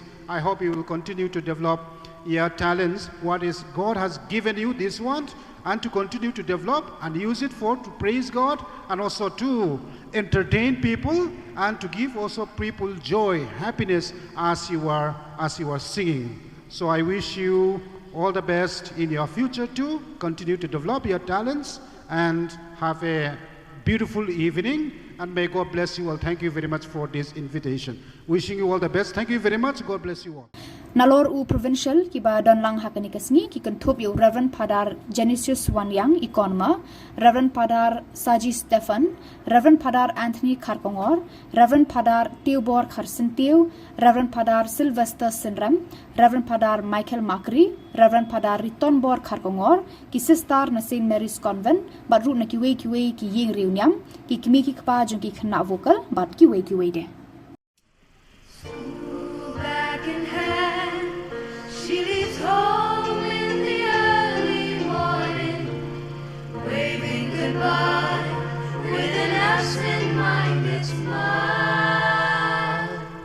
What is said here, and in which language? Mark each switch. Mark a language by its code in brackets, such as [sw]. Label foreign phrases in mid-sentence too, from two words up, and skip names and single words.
[en] I hope you will continue to develop your talents, what is God has given you, this one, and to continue to develop and use it to praise God, and also to entertain people and to give also people joy, happiness as you are singing. So I wish you all the best in your future too. Continue to develop your talents and have a beautiful evening, and may God bless you all. Thank you very much for this invitation. Wishing you all the best. Thank you very much. God bless you all. [kha] Nalor u provincial kiba donlang hakani kasngi ki kentup yu Rev Fr Genesius Wanniang ikonma, Rev Fr Saji Stephan, Rev Fr Anthony Kharkongor, Rev Fr Tiewbor Kharsyntiew, Rev Fr Sylvester Synrem, Rev Fr Michael Makri, Rev Fr Ritonbor Kharkongor, ki sister na St Mary's Convent, but root na kiwe ki ying riunyam, ki kimi ki kpa jong ki Khynnah vocal, but kiwe de. [en] She leaves home in the early morning, waving goodbye with an absent-minded smile.